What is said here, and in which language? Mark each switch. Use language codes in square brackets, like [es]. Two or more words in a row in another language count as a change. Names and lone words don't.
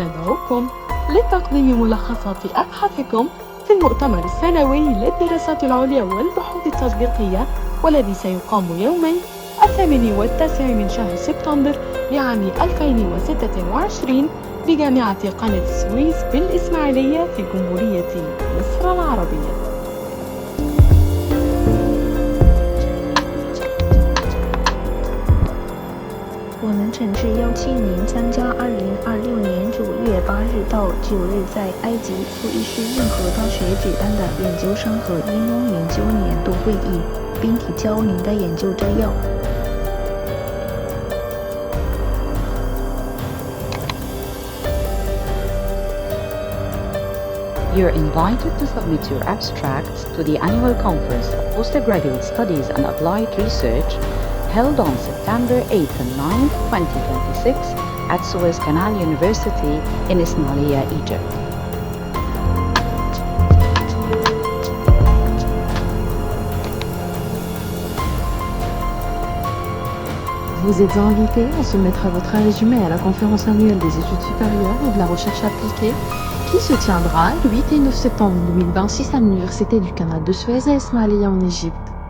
[ar] ندعوكم لتقديم ملخصات أبحاثكم في المؤتمر السنوي للدراسات العليا والبحوث التطبيقية، والذي سيقام يومي 8 و9 من شهر سبتمبر لعام 2026 بجامعة قناة السويس بالإسماعيلية في جمهورية مصر العربية. [zh] 我们诚挚邀请您参加2026年9月8日到9日在埃及苏伊士运河大学举办的研究生和应用研究年度会议，并提交您的研究摘要。 [en] You're invited to submit your abstracts to the annual conference of Postgraduate Studies and Applied Research held on September 8th and 9th, 2026 at Suez Canal University in Ismailia, Egypt. [fr] Vous êtes invités à soumettre votre résumé à la conférence annuelle des études supérieures et de la recherche appliquée qui se tiendra le 8 et 9 septembre 2026 à l'Université du Canal de Suez à Ismailia en Égypte.